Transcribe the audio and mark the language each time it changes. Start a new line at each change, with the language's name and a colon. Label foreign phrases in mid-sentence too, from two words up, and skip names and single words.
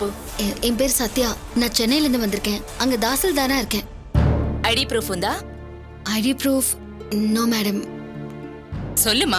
Tamil: என் பேர் சத்யா. நான் சென்னையில இருந்து வந்திருக்கேன். அங்க தாசில்தாரா இருக்கேன்.
English: ID proof
Telugu: ఉందా?
English: ID proof no madam.
Tamil: சொல்லுமா.